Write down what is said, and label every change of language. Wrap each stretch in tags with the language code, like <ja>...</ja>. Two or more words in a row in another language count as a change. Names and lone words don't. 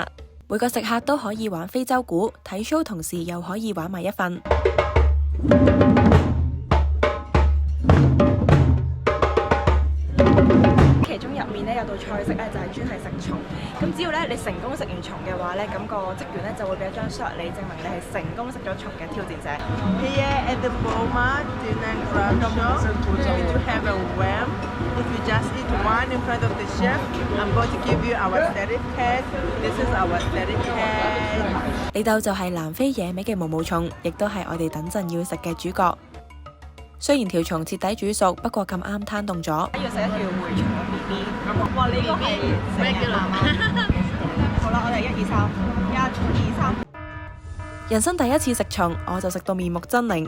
<yue>每個食客都可以玩非洲鼓，睇 show 同時又可以玩埋一份。其中入面咧有道菜式咧就係專係食蟲，咁只要咧你成功食完蟲嘅話咧，咁個職員咧就會俾一張 shot 你，證明你係成功食咗蟲嘅挑戰者。</yue> <en>Here at the Boma Dinner Crab Shop, we do have a worm. If you just eat one in front of the chef, I'm going to give you our certificate. This is our certificate.</en> <yue>呢度就係南非野味嘅毛毛蟲，亦都係我哋等陣要食嘅主角。雖然條蟲徹底煮熟，不過咁啱攤凍咗。要食一條蛔蟲嘅 BB。哇！你呢個係成人啊嘛？好啦，我哋1、2、3，1、2、3。人生第一次食蟲，我就食到面目猙獰。</yue>